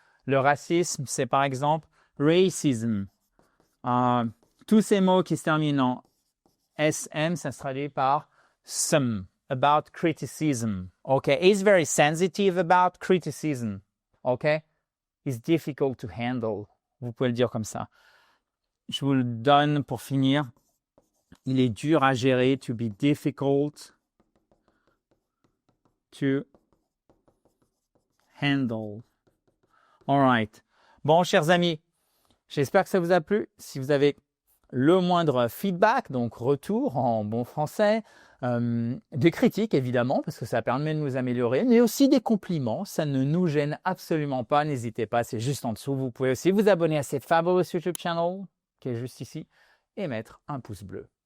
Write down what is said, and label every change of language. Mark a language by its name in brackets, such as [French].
[French] Le racisme, c'est par exemple racism. Tous ces mots qui se terminent en SM, ça se traduit par [English] some, about criticism, [French] ok? [English] Is very sensitive about criticism. OK? It's difficult to handle. [French] Vous pouvez le dire comme ça. Je vous le donne pour finir. Il est dur à gérer. [English] To be difficult to handle. All right. [French] Bon, chers amis, j'espère que ça vous a plu. Si vous avez le moindre feedback, donc retour en bon français, des critiques évidemment, parce que ça permet de nous améliorer, mais aussi des compliments, ça ne nous gêne absolument pas, n'hésitez pas, c'est juste en dessous. Vous pouvez aussi vous abonner à cette [English] fabulous YouTube channel, [French] qui est juste ici, et mettre un pouce bleu.